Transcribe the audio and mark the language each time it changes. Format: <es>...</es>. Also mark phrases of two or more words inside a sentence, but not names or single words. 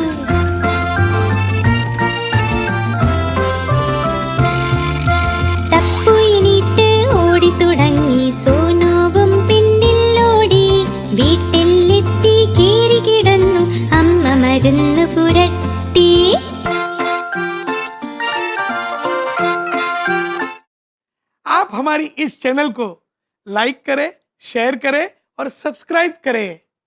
<ml>ടപ്പു എണീറ്റ് ഓടി തുടങ്ങി സോനുവും പിന്നിൽ ഓടി വീട്ടിലെത്തി കേറി കിടന്നു അമ്മ മരുന്ന് പുരട്ടി</ml> <hi>आप हमारी इस चैनल को लाइक करें, शेयर करें और सब्सक्राइब करें।</hi>